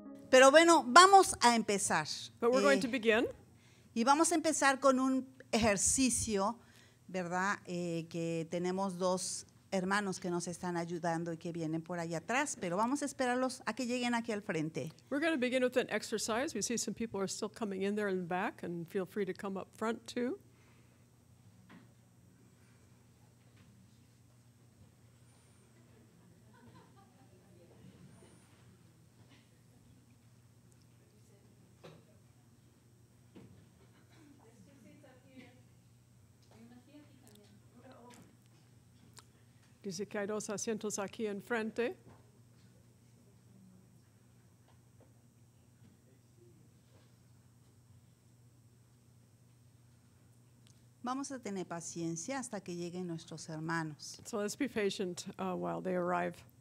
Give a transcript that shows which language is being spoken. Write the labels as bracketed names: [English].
[Spanish] Pero bueno, vamos a empezar. [English] But we're going to begin. [Spanish] Y vamos a empezar con un ejercicio, ¿verdad? Que tenemos dos hermanos que nos están ayudando y que vienen por allá atrás, pero vamos a esperarlos a que lleguen aquí al frente. [English] We're going to begin with an exercise. We see some people are still coming in there in the back, and feel free to come up front too. [Spanish] Dice que hay dos asientos aquí enfrente. Vamos a tener paciencia hasta que lleguen nuestros hermanos. [English] So let's be patient while they arrive.